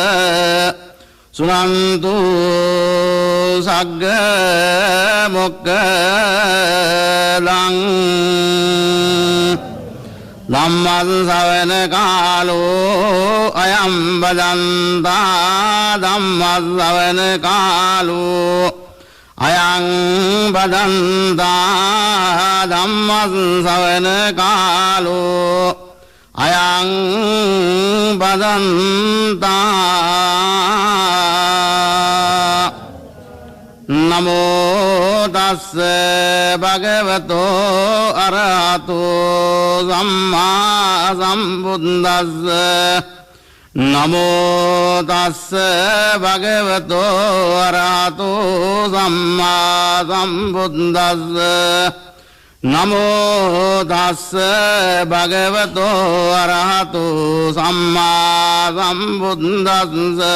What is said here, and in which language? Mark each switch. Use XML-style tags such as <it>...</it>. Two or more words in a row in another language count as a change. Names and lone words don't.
<pi>සුනන්තු සග්ග මොක්ඛදං ධම්මං ශ්‍රවණ කාලෝ අයං බදන්තා ධම්මං ශ්‍රවණ කාලෝ අයං බදන්තා ධම්මං ශ්‍රවණ කාලෝ අයං බදන්තා නමෝ තස්ස භගවතෝ අරහතෝ සම්මා සම්බුද්දස්ස නමෝ තස්ස භගවතෝ අරහතෝ සම්මා සම්බුද්දස්ස නමෝ තස්ස භගවතෝ අරහතෝ සම්මා සම්බුද්දස්ස</pi>